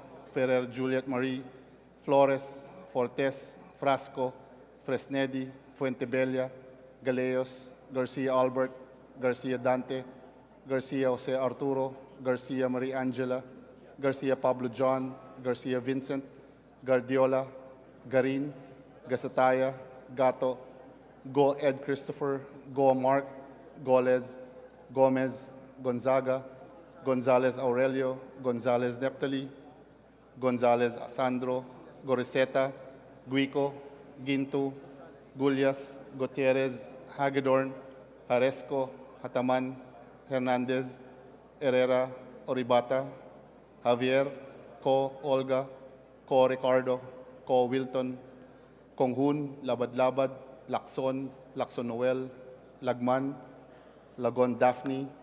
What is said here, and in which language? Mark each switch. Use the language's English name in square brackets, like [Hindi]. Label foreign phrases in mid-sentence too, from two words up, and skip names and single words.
[Filipino] Ferrer Juliet Marie, Flores, Fortes, Frasco, Fresnedi, Fuentebella, Galeos, Garcia Albert, Garcia Dante, Garcia Jose Arturo, Garcia Maria Angela, Garcia Pablo John, Garcia Vincent, Guardiola, Garin, Gasataya, Gato, Go Ed Christopher, Go Mark, Goles, Gomez, Gonzaga, Gonzalez Aurelio, Gonzalez Neptali, Gonzalez Sandro, Goriseta, Guico, Gintu, Gullias, Gutierrez, Hagedorn, Haresco, Hataman, Hernandez, Herrera, Oribata, Javier, Ko Olga, Ko Ricardo, Ko Wilton, Konghun, Labad-Labad, Lacson, Lacson Noel, Lagman, Lagon Daphne,